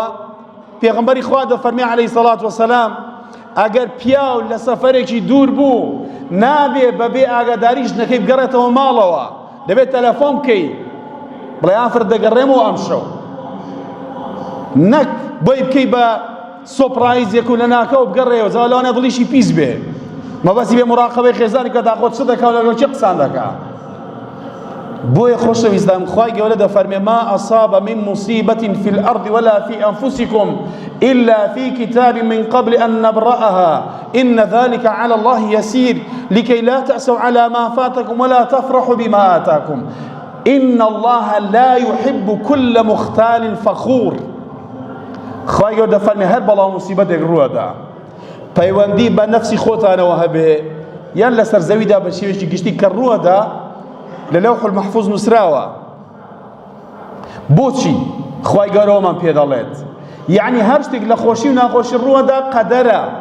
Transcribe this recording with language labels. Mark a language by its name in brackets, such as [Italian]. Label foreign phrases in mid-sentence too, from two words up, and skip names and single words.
[Central Kurdish] پێغەمبەری خوا دەفەرمێ [Arabic] عەلەیهی سەڵات وەسەلام [Central Kurdish] ئەگەر پیاو لە سەفەرێکی دوور بوو نابێ بەبێ ئاگاداری ژنەکەی بگەڕێتەوە ماڵەوە، دەبێت تەلەفۆن بکەی بڵێ ئافر دەگەڕێمەوە ئەم شەو، نەک بۆی بکەی بە سۆپرایزێک و لە ناکەوە بگەڕێەوە زاوا لەوانە دڵیشی پیس بێ، مەبەستی بێ مراقەبەی خێزانی کە داخۆت چ دەکا و لەگەڵ چی قسان دەکا. بۆیە خۆشەویستان خوای گەورە دەفەرمێ [Arabic] ما أصاب من مصيبة في الأرض ولا في أنفسكم إلا في كتاب من قبل أن نبرأها إن ذلك على الله يسير لكي لا تأسوا على ما فاتكم ولا تفرحوا بما آتاكم إن الله لا يحب كل مختال فخور. [Central Kurdish] خوای گەورە دەفەرمێ هەر بەڵاو موسیبەتێک ڕووەدا پەیوەندی بە نەفسی خۆتانەوە هەبێ یان لەسەر زەویدا بە شێوەیەکی گشتی کە ڕووەدا لە لەوح المەحفوظ نووسراوە. بۆچی خوای گەورەوەمان پێ دەڵێت یعنی هەر شتێک لە خۆشی و ناخۆشی ڕووەدا قەدەرە.